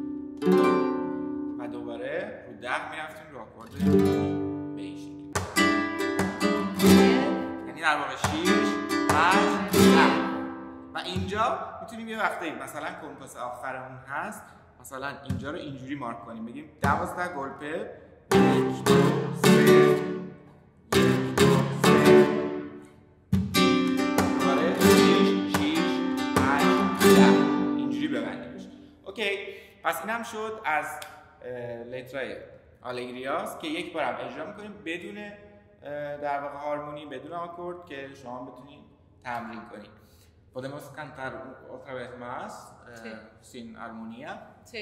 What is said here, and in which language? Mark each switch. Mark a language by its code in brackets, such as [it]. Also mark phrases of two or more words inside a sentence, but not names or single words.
[fa] و دوباره رو 10 میرفتیم رو آکورد به این شکل، یعنی در واقع 6 8 10 و اینجا میتونیم یه وقتایی مثلا کمپاس آخرمون هست، مثلا اینجا رو اینجوری مارک کنیم، بگیم 12 گلپه 1 2 3 اوکی. پس اینم شد از لترای آلگریاس که یک بارم اجرا میکنیم بدون در واقع هارمونی، بدون آکورد، که شما بتونید تمرین کنید. [es] Podemos cantar otra vez más sin armonía. Sí.